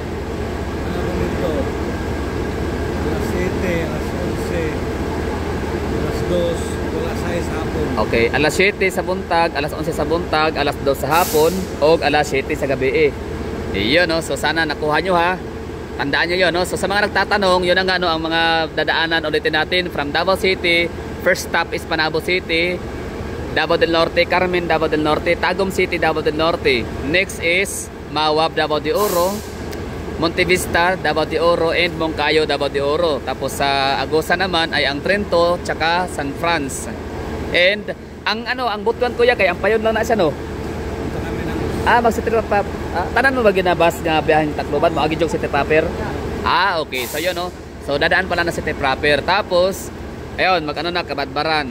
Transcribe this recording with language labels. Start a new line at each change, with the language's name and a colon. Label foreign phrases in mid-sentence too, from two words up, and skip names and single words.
Cebuano: Alas 7, alas 11, alas 2, alas 6 hapon. Okay, alas 7 sa buntag, alas 11 sa buntag, alas 2 sa hapon, o alas 7 sa gabi.
Filipino: Iyon, no? So sana nakuha nyo ha. Tandaan nyo yun, no? So sa mga nagtatanong, yun ang ang mga dadaanan ulitin natin from Davao City.
English: First stop is Panabo City, Davao del Norte, Carmen, Davao del Norte, Tagum City, Davao del Norte. Next is Mawab, Davao de Oro, Montevista, Davao de Oro, and Moncayo, Davao de Oro.
Filipino: Tapos sa Agusan naman ay ang Trento tsaka San Franz.
Cebuano: And ang Butuan, Kuya, kay Ampayon lang na siya, no? Mag-city pa. Tanan mo ba ginabas nga biyaheng Tacloban? Maagi jog
English: city proper?
Cebuano: Okay.
Filipino: So yun, no? So dadaan pala na
English: city proper.
Filipino: Tapos ayun, na Kabadbaran.